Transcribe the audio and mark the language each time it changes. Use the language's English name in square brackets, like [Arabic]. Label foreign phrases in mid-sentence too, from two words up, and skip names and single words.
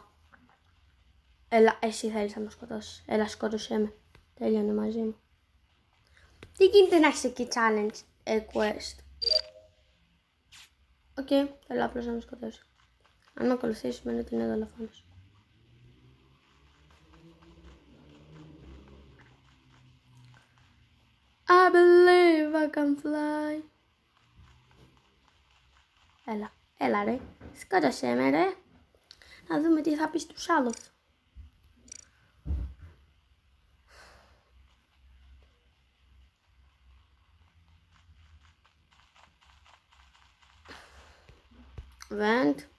[Greek] Έλα, εσύ θέλεις να με σκοτώσεις. Έλα, σκότωσέ με. Τέλειωνε μαζί μου. Τι γίνεται να έχεις εκεί [English] challenge, quest. [Greek] Οκ, θέλω απλώς να με σκοτώσει. Αν με ακολουθήσει σημαίνει ότι είναι δολοφόνος. [English] I believe I can fly. [Greek] Έλα, έλα ρε. Σκότωσέ με ρε. Να δούμε τι θα πει στους άλλους. Vent.